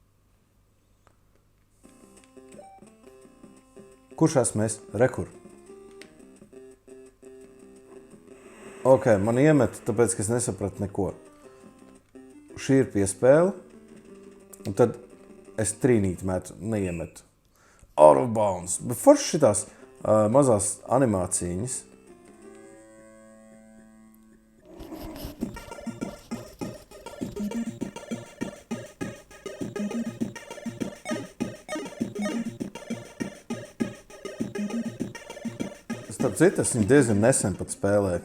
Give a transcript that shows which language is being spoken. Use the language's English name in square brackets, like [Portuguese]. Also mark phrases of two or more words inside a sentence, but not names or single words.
[Latvian] Kurš esmu es? Rekur. Ok, man iemet, tāpēc, ka es nesapratu neko. Šī ir piespēle, un tad es trīnīti metu, neiemetu. [English] Out of bounds. [Latvian] Bet forši šitās mazās animācīņas. Starp citu, es viņu diezgan nesen pat spēlēju.